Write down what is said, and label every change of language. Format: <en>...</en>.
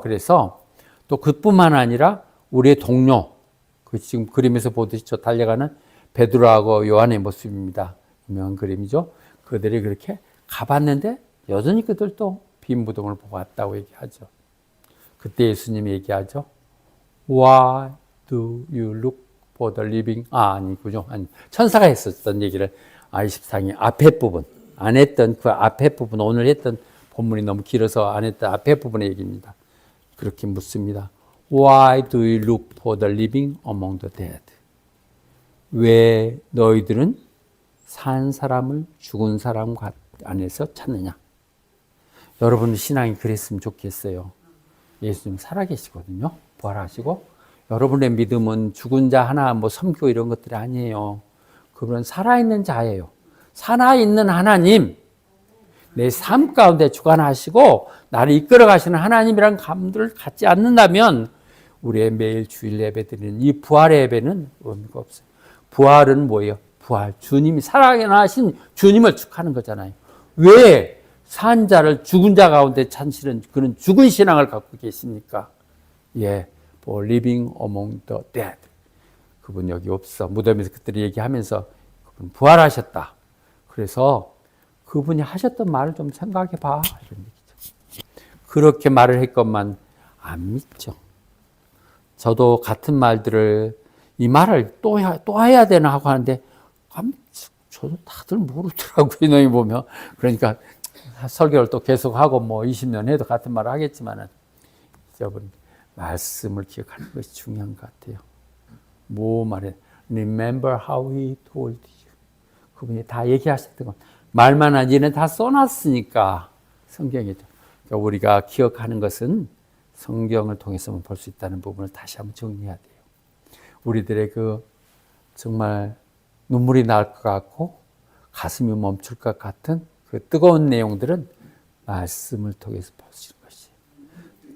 <ko>그래서 또 그뿐만 아니라 우리의 동료, 그 지금 그림에서 보듯이 저 달려가는 베드로하고 요한의 모습입니다. 유명한 그림이죠. 그들이 그렇게 가봤는데 여전히 그들도 빈 무덤을 보고 왔다고 얘기하죠. 그때 예수님이 얘기하죠.</ko> <en>Why do you look for the living?</en> <ko>아니군요. 천사가 했었던 얘기를 24장 앞에 부분, 안 했던 그 앞에 부분, 오늘 했던 본문이 너무 길어서 안 했던 앞에 부분의 얘기입니다. 그렇게 묻습니다.</ko> <en>Why do you look for the living among the dead?</en> <ko>왜 너희들은 산 사람을 죽은 사람 안에서 찾느냐? 여러분 신앙이 그랬으면 좋겠어요. 예수님 살아계시거든요. 부활하시고 여러분의 믿음은 죽은 자 하나 섬기고 이런 것들이 아니에요. 그분은 살아있는 자예요. 살아있는 하나님, 내 삶 가운데 주관하시고 나를 이끌어 가시는 하나님이라는 감들을 갖지 않는다면 우리의 매일 주일 예배 드리는 이 부활의 예배는 의미가 없어요. 부활은 뭐예요? 부활, 주님이 살아나신 주님을 축하하는 거잖아요. 왜 산 자를 죽은 자 가운데 찾으시는 그런 죽은 신앙을 갖고 계십니까?</ko> <en>for living among the dead.</en> <ko>그분 여기 없어. 무덤에서 그들이 얘기하면서 그분 부활하셨다. 그래서 그분이 하셨던 말을 좀 생각해 봐. 이런 얘기죠. 그렇게 말을 했건만 안 믿죠. 저도 같은 말들을 이 말을 또 해야 되나 하고 하는데 저도 다들 모르더라고요. 이놈이 보면. 그러니까 설교를 또 계속하고 20년 해도 같은 말을 하겠지만은 여러분 말씀을 기억하는 것이 중요한 것 같아요. 뭐 말해?</ko> <en>Remember how he told you.</en> <ko>그분이 다 얘기하셨던 것. 말만 하지는 다 써놨으니까 성경이죠. 그러니까 우리가 기억하는 것은 성경을 통해서만 볼 수 있다는 부분을 다시 한번 정리해야 돼요. 우리들의 정말 눈물이 날 것 같고 가슴이 멈출 것 같은 그 뜨거운 내용들은 말씀을 통해서 볼 수 있는 것이에요.</ko>